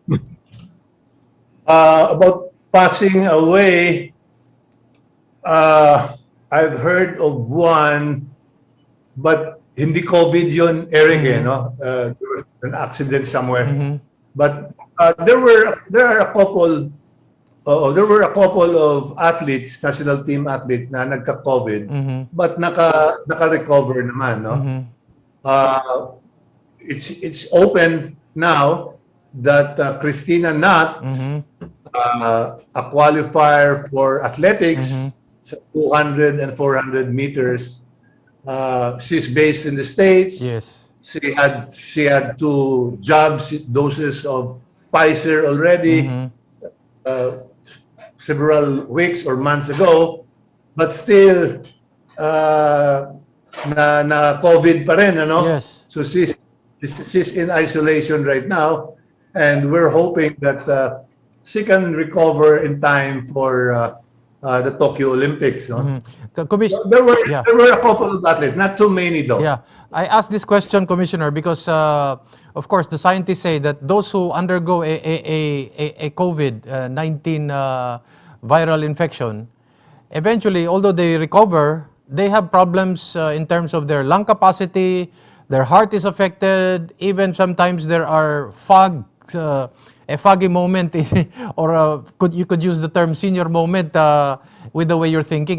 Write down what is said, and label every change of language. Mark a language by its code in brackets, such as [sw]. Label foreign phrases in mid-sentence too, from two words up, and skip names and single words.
[en] About passing away, I've heard of one, but [tl] hindi COVID yun, [en] Eric, no? There was an accident somewhere. But there were a couple of athletes, national team athletes [tl] na nagka-COVID, [en] but [tl] naka-recover naman, [en] no? It's open now that Christina Nat, a qualifier for athletics, sa 200 and 400 meters, she's based in the States. Yes. She had 2 doses of Pfizer already several weeks or months ago, but still [tl] na COVID pa rin, ano? [en] Yes. So she's in isolation right now, and we're hoping that she can recover in time for the Tokyo Olympics. No? There were a couple of athletes, not too many though. Yeah, I asked this question, Commissioner, because of course the scientists say that those who undergo a COVID-19 viral infection, eventually, although they recover, they have problems in terms of their lung capacity, their heart is affected, even sometimes there are fog a foggy moment or you could use the term senior moment with the way you're thinking.